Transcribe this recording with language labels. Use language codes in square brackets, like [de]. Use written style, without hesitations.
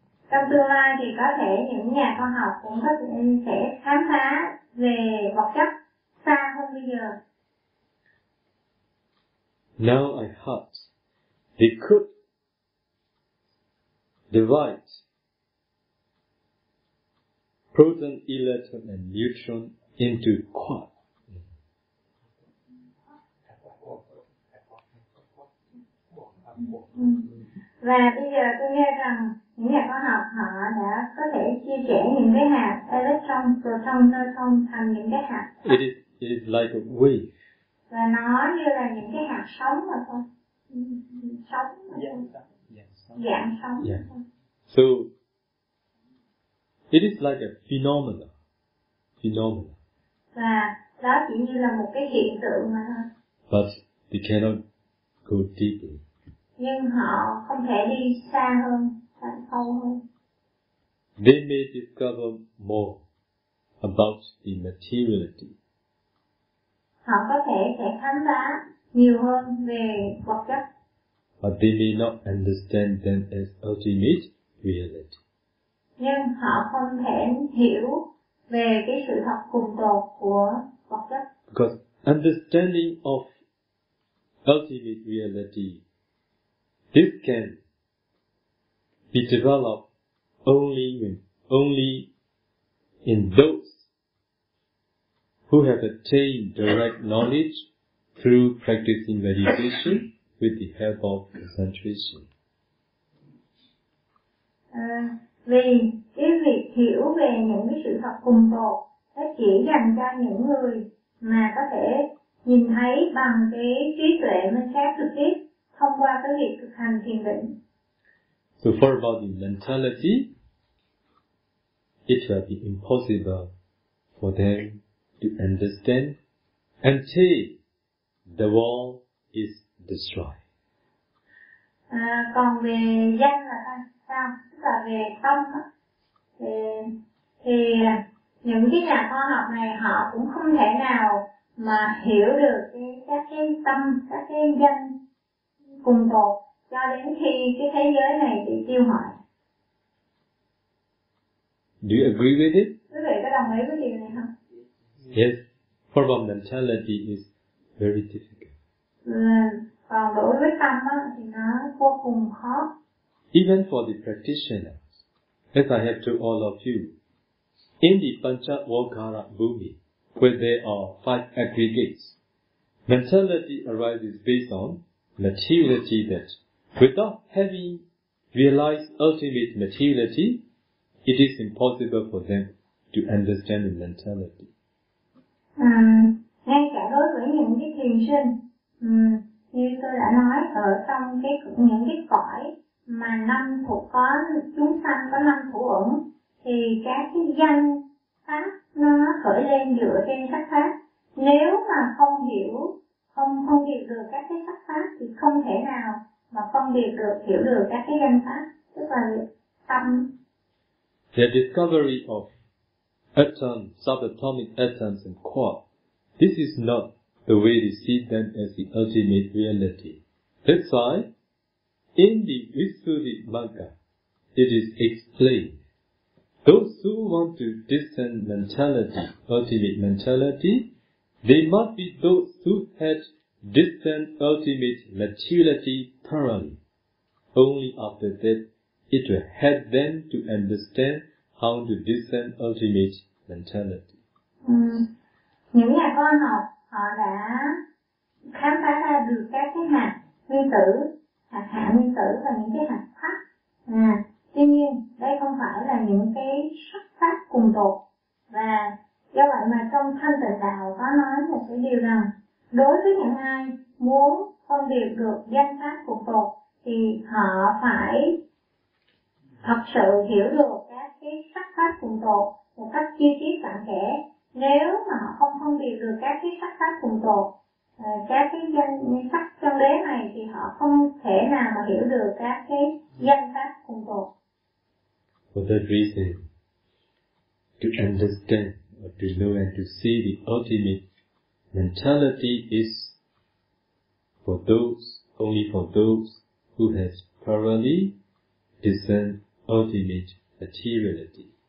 [vi] Trong tương lai thì có thể những nhà khoa học cũng có thể sẽ khám phá về vật chất xa hơn bây giờ. [en] Now I heard they could divide proton, electron and neutron into quarks. [vi] Và bây giờ tôi nghe rằng những nhà khoa học họ đã có thể chia sẻ những cái hạt electron, proton, neutron thành những cái hạt. [en] It is like a wave. [vi] Và nó như là những cái hạt sống mà thôi. Sống mà thôi. Dạng sống. [en] Yeah. So it is like a phenomenon. [vi] Và đó chỉ như là một cái hiện tượng mà thôi. [en] But they cannot go deeply. [vi] Nhưng họ không thể đi xa hơn, sâu hơn. [en] They may discover more about the materiality. [vi] Họ có thể sẽ khám phá nhiều hơn về vật chất. [en] But they may not understand them as ultimate reality. [vi] Nhưng họ không thể hiểu về cái sự thật cùng tột của vật chất. [en] Because understanding of ultimate reality, this can be developed only in those who have attained direct knowledge through practicing meditation with the help of concentration. [vi] Vì cái việc hiểu về những cái sự thật cùng tột nó chỉ dành cho những người mà có thể nhìn thấy bằng cái trí tuệ minh sát trực tiếp thông qua cái việc thực hành thiền định. [en] So for about the mentality, it will be impossible for them to understand until the world is destroyed. [vi] Còn về danh là sao? Tức là về tâm á, thì những cái nhà khoa học này họ cũng không thể nào mà hiểu được các cái tâm, các cái danh cùng tột cho đến khi cái thế giới này bị tiêu hoại. [en] Do you agree with it? [vi] Quý vị có đồng ý với điều này không? [en] Yes. For about mentality is very difficult. [vi] Còn đối với tâm á, thì nó vô cùng khó. [en] Even for the practitioners, as I have told all of you, in the Panchavokara Bhumi, where there are 5 aggregates, mentality arises based on materiality that, without having realized ultimate materiality, it is impossible for them to understand the mentality. [vi] Ngay cả đối với những cái thiền sinh, như tôi đã nói ở trong những cái cõi mà năm thuộc có chúng sanh có năm thủ ẩn, thì các cái danh pháp nó khởi lên dựa trên sắc pháp. Nếu mà không hiểu, không phân biệt được các cái sắc pháp thì không thể nào mà phân biệt được, hiểu được các cái danh pháp, tức là tâm. [en] The discovery of atoms, subatomic atoms and quarks, this is not the way they see them as the ultimate reality. That's why in the Visuddhimagga it is explained, those who want to discern mentality, ultimate mentality, they must be those who had discerned ultimate materiality thoroughly. Only after that it will help them to understand how to discern ultimate mentality. [vi] Những nhà khoa học họ đã khám phá ra được các cái hạt nguyên tử, hạt hạ nguyên tử và những cái hạt pháp. Tuy nhiên đây không phải là những cái sắc pháp cùng tột, và do vậy mà trong thanh tịnh đạo có nói một cái điều rằng đối với những ai muốn phân biệt được danh pháp cùng tột thì họ phải thật sự hiểu được các cái sắc pháp cùng tột một cách chi tiết cặn kẽ. Nếu mà họ không phân biệt được các cái sắc pháp cùng tột, các cái danh sắc chân đế này, thì họ không thể nào mà hiểu được các cái danh pháp cùng tột. [en] For that reason, to understand or to know and to see the ultimate mentality is only for those who have thoroughly discerned ultimate materiality.